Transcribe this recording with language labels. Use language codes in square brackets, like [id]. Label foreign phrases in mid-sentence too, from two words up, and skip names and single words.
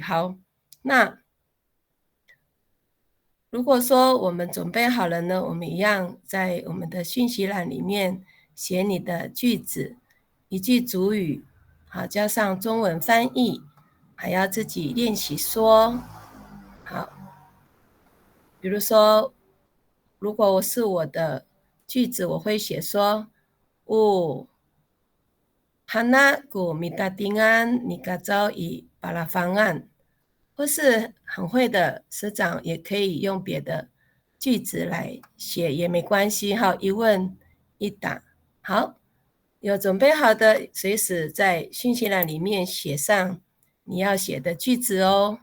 [zh] 好，那如果说我们准备好了呢，我们一样在我们的讯息栏里面写你的句子，一句主语，好，加上中文翻译，还要自己练习说。好，比如说，如果我是我的句子，我会写说， Hana ku minta tingan 你嘎早以巴拉方案，或是很会的师长也可以用别的句子来写也没关系。好，一问一答。好，有准备好的，随时在讯息栏里面写上你要写的句子哦。